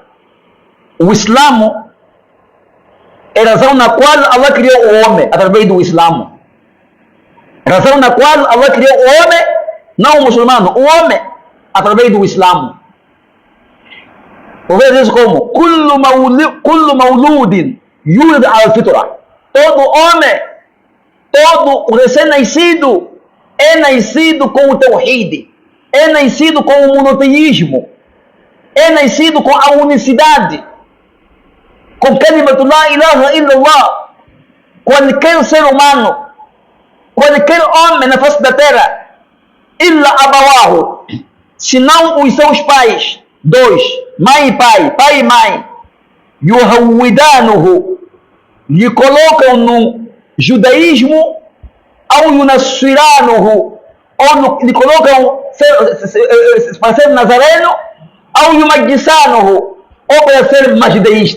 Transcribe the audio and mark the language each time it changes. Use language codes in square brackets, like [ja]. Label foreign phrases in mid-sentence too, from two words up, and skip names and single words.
[pt] O Islã é a razão na qual Allah criou o homem, através do Islã. A razão na qual Allah criou o homem, não o muçulmano, o homem, através do Islã. O verso diz como: [ar] كل مولود يولد الفطرة. [pt] Todo homem, todo recém-nascido é nascido com o tawhid, é nascido com o monoteísmo, é nascido com a unicidade, com [ar] كلمة لا إله إلا الله. [pt] Qualquer ser humano, qualquer homem na face da terra, [ar] إلا أبواه, [pt] se não os seus pais, dois, mãe e pai, pai e mãe, yuhawwidanuhu, lhe colocam no judaísmo, ou yunassiranuhu, ou lhe colocam para ser nazareno, ou yumajjisanuhu, ou para ser magideísta.